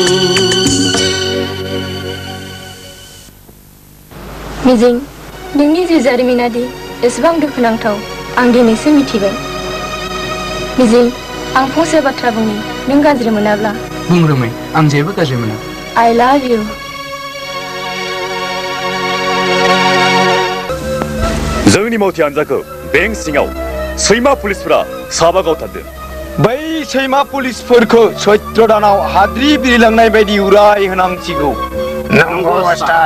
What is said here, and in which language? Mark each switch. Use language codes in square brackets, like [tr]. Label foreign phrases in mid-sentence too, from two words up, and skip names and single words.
[brx] मिजिं नोंनि जिउ जारिमिनादि एसेबां दुखुनांथाव आं दिनैसो मिथिबाय मिजिं आं फंसे बाथ्रा बुंनि नों गाज्रि मोनाब्ला बुं रोमै आं जेबो गाज्रि मोना [en] I love you [brx] जोंनि मावथि हान्जाखौ बेंक सिङाव सैमा पुलिसफोरा साबा गावथारदों बै सैमा पुलिसफोरखौ सैत्र दानाव हाद्रि बिरलांनाय बायदि उराय होनांसिगौ नंगौ उस्ताद